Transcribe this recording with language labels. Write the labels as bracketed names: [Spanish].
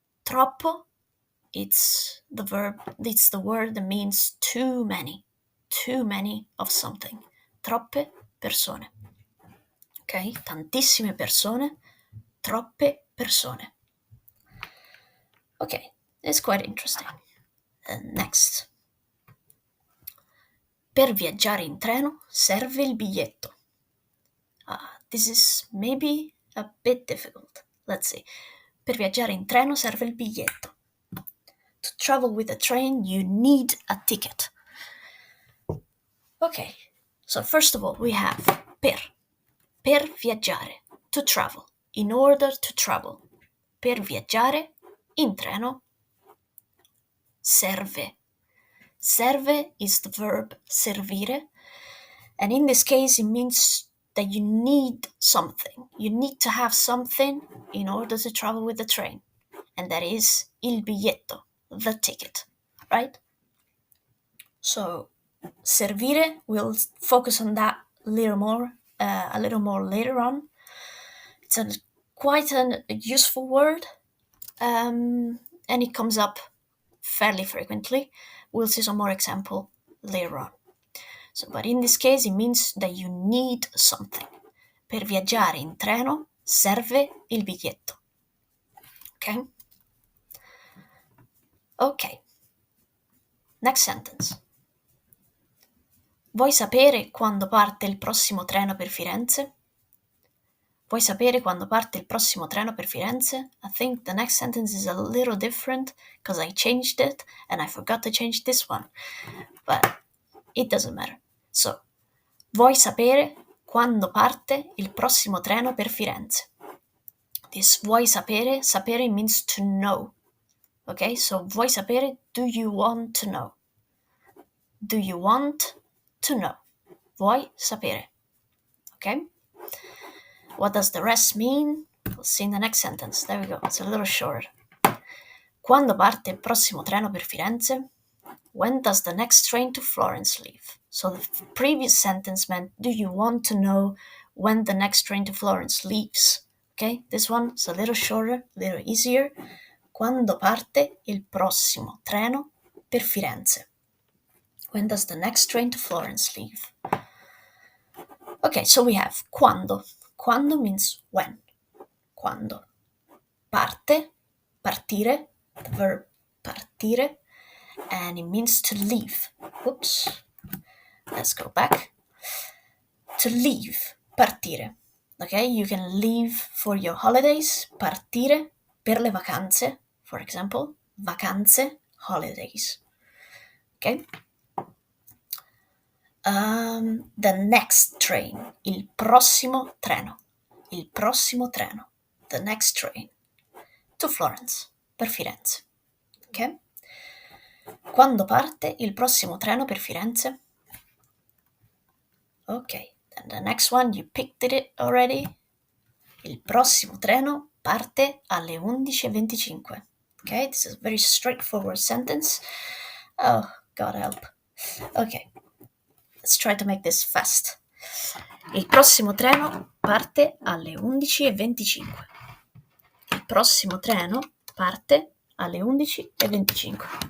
[English] Troppo, it's the word that means too many. Too many of something. [Italian] Troppe persone. [English] Ok? [Italian] Tantissime persone. Troppe persone. [English] Okay, it's quite interesting. Next. [Italian] Per viaggiare in treno serve il biglietto. [English] This is maybe a bit difficult. Let's see. [Italian] Per viaggiare in treno serve il biglietto. [English] To travel with a train, you need a ticket. Okay, so first of all, we have per. [Italian] Per viaggiare. [English] To travel. In order to travel. [Italian] Per viaggiare in treno serve. [English] Serve is the verb servire, and in this case it means that you need something. You need to have something in order to travel with the train, and that is il biglietto, the ticket, right? So servire, we'll focus on that a little more later on. It's quite a useful word, and it comes up fairly frequently. We'll see some more example later on. So, but in this case, it means that you need something. [Italian] Per viaggiare in treno serve il biglietto. Okay? [English] Okay. Next sentence. [Italian] Vuoi sapere quando parte il prossimo treno per Firenze? Vuoi sapere quando parte il prossimo treno per Firenze? [English] I think the next sentence is a little different because I changed it and I forgot to change this one. But it doesn't matter. [Italian] So, vuoi sapere quando parte il prossimo treno per Firenze? [English] This [Italian] vuoi sapere, [English] sapere means to know. Okay, so vuoi sapere, do you want to know? Do you want to know? Vuoi sapere. Okay? What does the rest mean? We'll see in the next sentence. There we go. It's a little short. [Italian] Quando parte il prossimo treno per Firenze? [English] When does the next train to Florence leave? So the previous sentence meant, do you want to know when the next train to Florence leaves? Okay, this one is a little shorter, a little easier. [Italian] Quando parte il prossimo treno per Firenze? [English] When does the next train to Florence leave? Okay, so we have quando. Quando means when. Quando. Parte, partire, the verb partire, and it means to leave. Oops. Let's go back. To leave, partire. Okay, you can leave for your holidays, [Italian] partire per le vacanze, [English] for example, vacanze, holidays. Okay? The next train, [Italian] il prossimo treno. Il prossimo treno, [English] the next train, to Florence, [Italian] per Firenze. [English] Ok? [Italian] Quando parte il prossimo treno per Firenze? [English] Ok, then the next one, you picked it already. [Italian] Il prossimo treno parte alle 11:25. [English] Okay, this is a very straightforward sentence. Oh, God help. Okay, let's try to make this fast. [Italian] Il prossimo treno parte alle 11:25. Il prossimo treno parte alle 11:25.